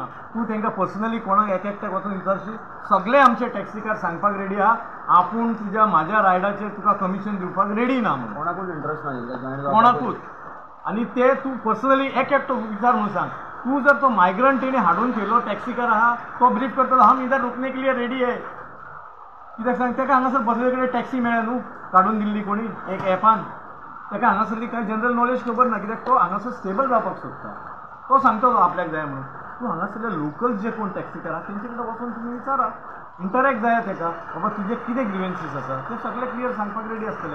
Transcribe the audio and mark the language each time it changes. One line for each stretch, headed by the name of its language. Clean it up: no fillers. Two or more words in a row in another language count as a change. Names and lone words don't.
Konkani: तूं तांकां पर्सनली कोणाक एक एकट्याक वचून विचारशी, सगळे आमचे टॅक्सीकार सांगपाक रेडी आहा आपूण तुज्या म्हाज्या रायडाचेर तुका कमिशन दिवपाक रेडी ना म्हणून. कोणाकूच इंट्रस्ट ना कोणाकूच. आणि ते तू पर्सनली एक एकटो विचार म्हणून सांग. तू जर तो मायग्रंट तेणे हाडून ठेवलो टॅक्सीकार आहा तो ब्रीफ करतलो
Hindi: हम इधर रुकने के लिए
Konkani: रेडी आहे कित्याक सांग ताका हांगासर बसले कडेन टॅक्सी मेळ्ळा न्हू काडून दिल्ली कोणी एक एपान ताका हांगासरली कांय
English: general knowledge
Konkani: खबर ना कित्याक तो हांगासर स्टेबल जावपाक सोदता. तो सांगतो आपल्याक जाय म्हणून. तू हांगासरले लोकल जे कोण टॅक्सीकार आहा तेंचे कडेन वचून तुमी विचारा इंटरॅक्ट जाया ताका बाबा तुजे कितें ग्रिवेन्सीस आसा ते सगळे क्लियर सांगपाक रेडी आसतले.